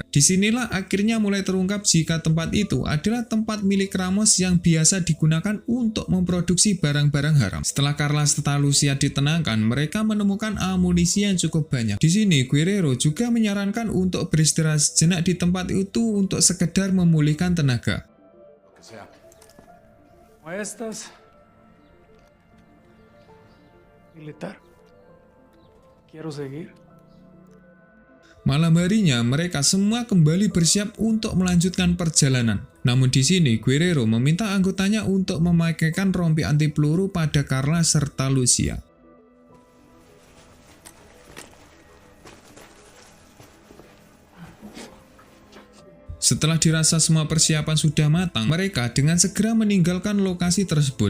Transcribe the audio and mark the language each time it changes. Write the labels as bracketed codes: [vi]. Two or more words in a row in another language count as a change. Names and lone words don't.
[id] Disinilah akhirnya mulai terungkap jika tempat itu adalah tempat milik Ramos yang biasa digunakan untuk memproduksi barang-barang haram. Setelah Carla serta Lucia ditenangkan, mereka menemukan amunisi yang cukup banyak. Di sini, Guerrero juga menyarankan untuk beristirahat sejenak di tempat itu untuk sekedar memulihkan tenaga. [es] Estas. Militar. Quiero seguir. [id] Malam harinya, mereka semua kembali bersiap untuk melanjutkan perjalanan. Namun di sini, Guerrero meminta anggotanya untuk memakaikan rompi anti peluru pada Carla serta Lucia. Setelah dirasa semua persiapan sudah matang, mereka dengan segera meninggalkan lokasi tersebut.